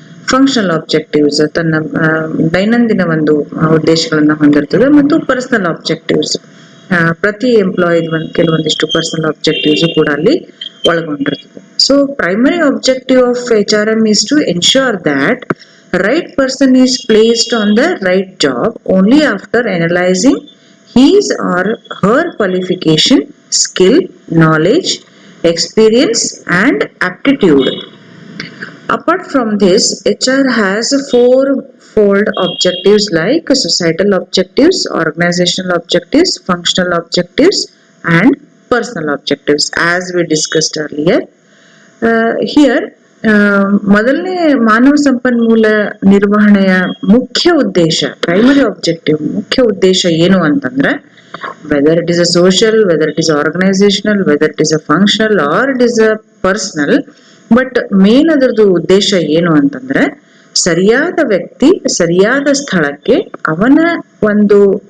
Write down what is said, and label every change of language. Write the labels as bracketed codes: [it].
[kn] Functional objectives ತನ್ನ ದೈನಂದಿನ ಒಂದು ಉದ್ದೇಶಗಳನ್ನ ಹೊಂದಿರ್ತದೆ. ಮತ್ತು ಪರ್ಸನಲ್ ಆಬ್ಜೆಕ್ಟಿವ್ಸ್, ಪ್ರತಿ ಎಂಪ್ಲಾಯ್ ಕೆಲವೊಂದಿಷ್ಟು ಪರ್ಸನಲ್ ಆಬ್ಜೆಕ್ಟಿವ್ಸ್ ಕೂಡ ಅಲ್ಲಿ ಒಳಗೊಂಡಿರ್ತದೆ. [en] So primary objective of HRM is to ensure that right person is placed on the right job only after analyzing his or her qualification, skill, knowledge, experience and aptitude. Apart from this, HR has four-fold objectives like societal objectives, organizational objectives, functional objectives and personal objectives, as we discussed earlier. [kn] Here ಮೊದಲನೇ ಮಾನವ ಸಂಪನ್ಮೂಲ ನಿರ್ವಹಣೆಯ ಮುಖ್ಯ ಉದ್ದೇಶ, primary objective, ಮುಖ್ಯ ಉದ್ದೇಶ ಏನು ಅಂತಂದ್ರೆ, [en] whether it is a social, whether it is organizational, whether it is a functional or it is a personal, [kn] but main ಅದರದ್ದು ಉದ್ದೇಶ ಏನು ಅಂತಂದ್ರೆ, ಸರಿಯಾದ ವ್ಯಕ್ತಿ ಸರಿಯಾದ ಸ್ಥಳಕ್ಕೆ ಅವನ ಒಂದು